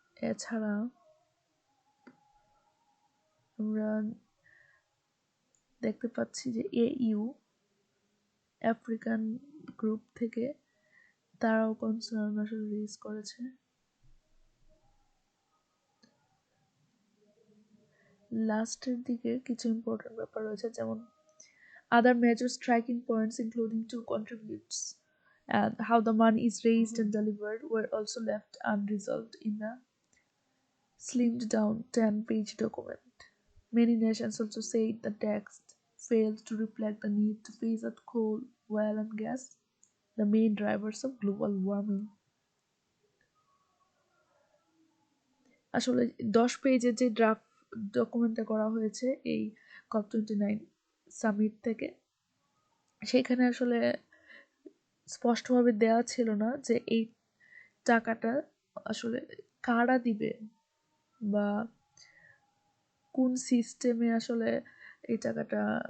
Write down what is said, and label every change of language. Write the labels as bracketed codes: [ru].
[bn] এছাড়া আমরা দেখতে পাচ্ছি যে AU আফ্রিকান গ্রুপ থেকে তারাও কনসার্ন আসলে রেজ করেছে। লাস্টের দিকে কিছু ইম্পর্টেন্ট ব্যাপার রয়েছে, যেমন [en] other major striking points including two contributes and how the money is raised and delivered were also left unresolved in the slimmed down 10-page document. Many nations also said the text failed to reflect the need to phase out coal, oil and gas, the main drivers of global warming. [bn] আসলে 10 পেজের যে draft ডকুমেন্টটা করা হয়েছে এই COP29 summit থেকে, সেখানে আসলে স্পষ্টভাবে দেওয়া ছিল না যে এই টাকাটা আসলে কারা দিবে বা কোন সিস্টেমে আসলে এই টাকাটা